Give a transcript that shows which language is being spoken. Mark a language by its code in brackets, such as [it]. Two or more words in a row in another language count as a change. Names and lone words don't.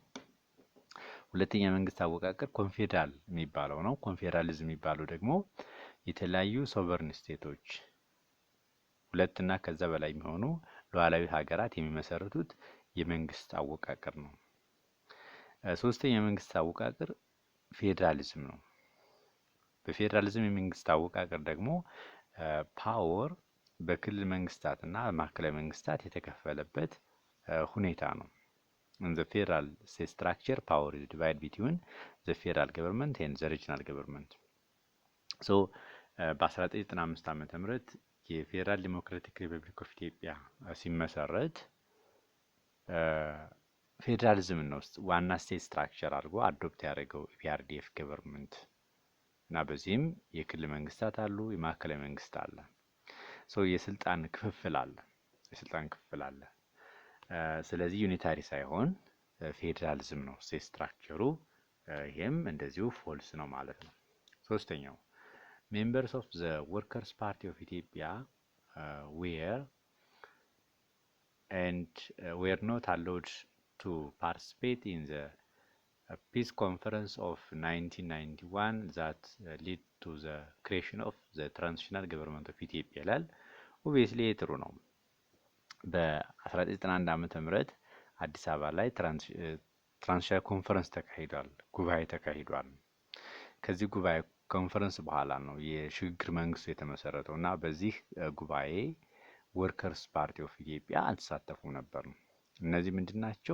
[am] ሁለተኛ የመንግስት አወቃቀር ኮንፌደራል የሚባለው ነው። ኮንፌደራሊዝም የሚባለው ደግሞ የተለያዩ ሶቨርን ስቴቶች ሁለትና ከዛ በላይ የሚሆኑ ሉዓላዊ ሀገራት የሚመሰርቱት የመንግስት አወቃቀር ነው። ሶስተኛ የመንግስት አወቃቀር ፌደራሊዝም ነው። በፌደራሊዝም የመንግስት አወቃቀር ደግሞ ፓወር በክልል መንግስታትና ማዕከላዊ መንግስታት የተከፈለበት ሁኔታ ነው። [en] In the federal state structure, power is divided between the federal government and the regional government. So, [am] በ1995 ዓ.ም የፌዴራል ዲሞክራቲክ ሪፐብሊክ ኦፍ ኢትዮጵያ ሲመሰረት ፌዴራሊዝም ነው ዋና [en] state structure [am] አድርጎ አዶፕት ያደረገው ፒአርዲኤፍ ገቨርንመንት እና በዚህም የክልል መንግስታት አሉ፣ የማዕከላዊ መንግስት አለ። የስልጣን ክፍፍል አለ። ስለዚህ ዩኒታሪ ሳይሆን ፌዴራሊዝም ነው ስቴት ስትራክቸሩ። ይሄም እንደዚሁ ፎልስ ነው ማለት ነው። ሶስተኛው [en] members of the Workers Party of Ethiopia were not allowed to participate in the peace conference of 1991 that led to the creation of the transitional government of Ethiopia [am] ይላል። ኦብቪየስሊ ጥሩ ነው። በ1991 ዓ.ም አዲስ አበባ ላይ [en] transitional conference [am] ተካሂዷል። ከዚህ ጉባኤ ኮንፈረንስ በኋላ ነው የሽግግር መንግስቱ የተመሰረተው እና በዚህ ጉባኤ ወርከርስ ፓርቲ ኦፍ ኢትዮጵያ አልተሳተፉም ነበር። እነዚህ ምንድናቸው?